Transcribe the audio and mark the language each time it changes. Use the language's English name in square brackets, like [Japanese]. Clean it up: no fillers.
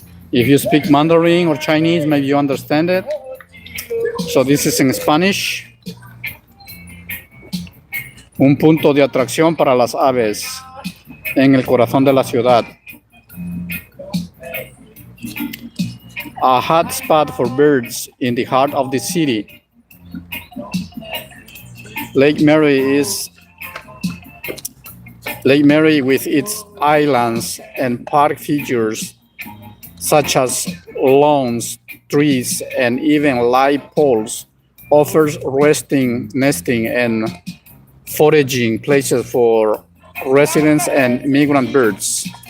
[English] If you speak Mandarin or Chinese, maybe you understand it. So this is in Spanish. [Spanish] Un punto de atracción para las aves en el corazón de la ciudad. [English] A hot spot for birds in the heart of the city. Lake Mary with its islands and park features such as lawns, trees, and even light poles offers resting, nesting, and foraging places for residents and migrant birds.